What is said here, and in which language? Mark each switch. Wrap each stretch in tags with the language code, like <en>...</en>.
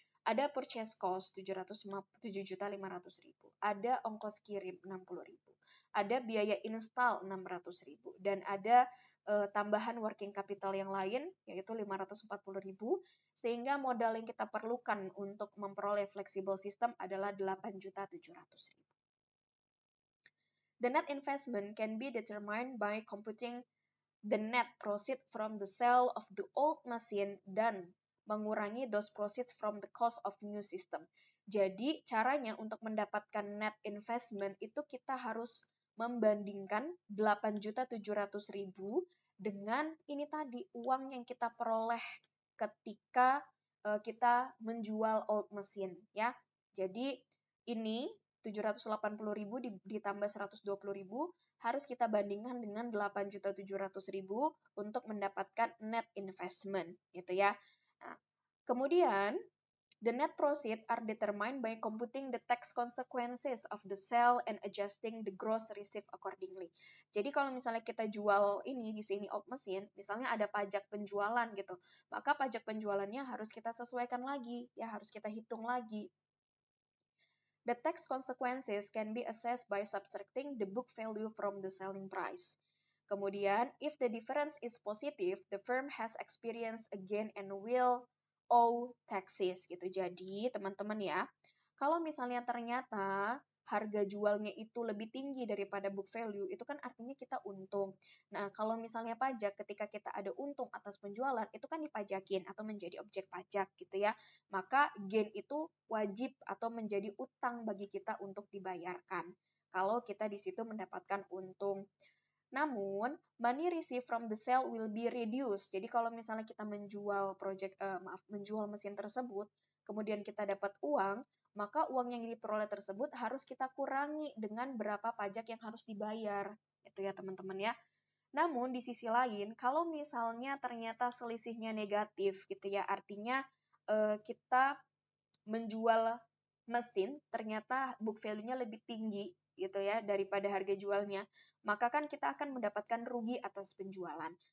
<id>Ada purchase cost 7.500.000, ada ongkos kirim 60.000, ada biaya install 600.000, dan ada tambahan working capital yang lain yaitu 540.000, sehingga modal yang kita perlukan untuk memperoleh flexible system adalah 8.700.000.</id> <en>The net investment can be determined by computing the net proceed from the sale of the old machine</en> <id>dan mengurangi</id> <en>those proceeds from the cost of new system.</en> <id>Jadi caranya untuk mendapatkan net investment itu kita harus membandingkan 8.700.000 dengan ini tadi uang yang kita peroleh ketika kita menjual old machine ya. Jadi ini 780.000 ditambah 120.000 harus kita bandingkan dengan 8.700.000 untuk mendapatkan net investment gitu ya. Nah, kemudian</id> <en>the net proceed are determined by computing the tax consequences of the sale and adjusting the gross receipt accordingly.</en> <id>Jadi kalau misalnya kita jual ini di sini old machine, misalnya ada pajak penjualan gitu, maka pajak penjualannya harus kita sesuaikan lagi, ya harus kita hitung lagi.</id> <en>The tax consequences can be assessed by subtracting the book value from the selling price.</en> <id>Kemudian,</id> <en>if the difference is positive, the firm has experienced a gain and will owe taxes</en> <id>gitu. Jadi, teman-teman ya, kalau misalnya ternyata harga jualnya itu lebih tinggi daripada book value, itu kan artinya kita untung. Nah, kalau misalnya pajak, ketika kita ada untung atas penjualan, itu kan dipajakin atau menjadi objek pajak gitu ya. Maka gain itu wajib atau menjadi utang bagi kita untuk dibayarkan. Kalau kita di situ mendapatkan untung. Namun,</id> <en>money received from the sale will be reduced.</en> <id>Jadi kalau misalnya kita menjual menjual mesin tersebut, kemudian kita dapat uang, maka uang yang diperoleh tersebut harus kita kurangi dengan berapa pajak yang harus dibayar. Itu ya teman-teman ya. Namun di sisi lain, kalau misalnya ternyata selisihnya negatif gitu ya, artinya kita menjual mesin ternyata book value-nya lebih tinggi gitu ya daripada harga jualnya, maka kan kita akan mendapatkan rugi atas penjualan.</id>